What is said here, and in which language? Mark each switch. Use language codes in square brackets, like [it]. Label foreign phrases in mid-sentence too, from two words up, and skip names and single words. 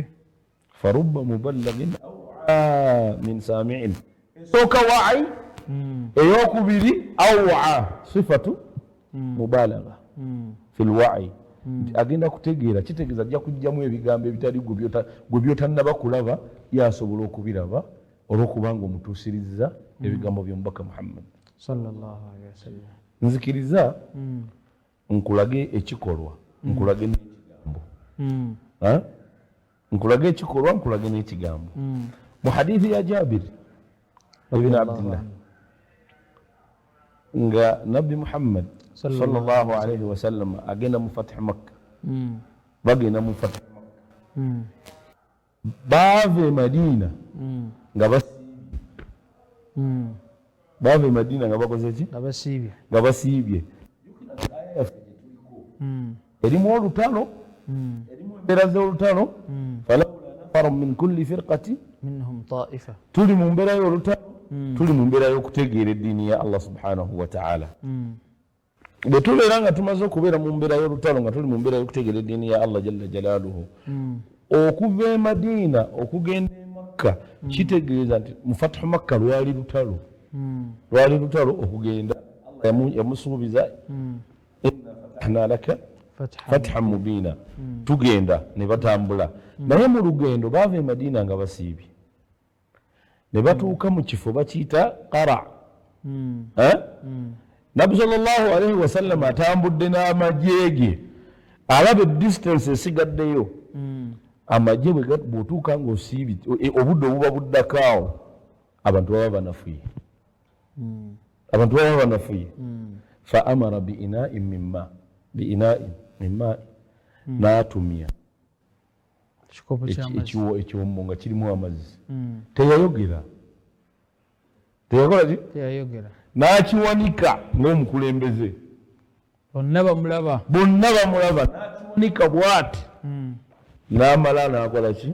[ar] فرب مبلغ أوعى من سامع, [lg] esooka wa'i, eyokubiri aw'a [ar] صفة مبلغ في الوعي, [lg] agenda kutegeera, kitegeeza ajja kujjamu ebigambo ebitali gwe byotannaba kulaba yasobola okubiraba olw'okubanga omutuusirizza ebigambo by'omubaka Muhammad [ar] صلى الله عليه وسلم. [lg] Nzikiriza nkulage ekikolwa, nkulage n'ekigambo, nkulage ekikolwa, nkulage n'ekigambo. Mu hadithi ya Jabir ibn Abdillah nga Nabbi Muhammad [ar] صلى الله عليه وسلم [lg] agenda mu Fath Makka, bagenda mu Fath Makka, baave Madina nga baave Madina nga bakoze ki? Nga basiibye. Erimu olutalo, erimu embeera z'olutalo, [ar] فلولا نفر من كل فرقة منهم طائفة, [lg] tuli mu mbeera y'olutalo, tuli mu mbeera y'okutegeera eddiini ya Allah [ar] سبحانه وتعالى. [lg] Bwe tubeera nga tumaze okubeera mu mbeera y'olutalo, nga tuli mu mbeera y'okutegeera eddiini ya Allah [ar] جل جلاله, [lg] okuva e Madina okugenda e Makka kitegeeza nti mu Fathu Makka lwali lutalo, lwali lutalo okugenda. Allah yamusuubiza [ar] إنا فتحنا لك فتحا مبينا, [lg] tugenda ne batambula. Naye mu lugendo baava e Madina nga basiibye, ne batuuka mu kifo bakiyita Qara. Nabbi [ar] صلى الله عليه وسلم [lg] atambudde n'amagye ge, alaba distance esigaddeyo. Amagye bw'otuuka ng'osiibye, obudde obuba buddakaawo, abantu baba banafuye, abantu baba banafuye. [ar] فأمر بإناء من ماء, [lg] n'atumya ekiwombo nga kirimu amazzi. Teyayogera, teyakola ki? teyayogera, n'akiwanika ng'omukulembeze, bonna bamulaba, n'akiwanika bw'ati, n'amala n'akola ki?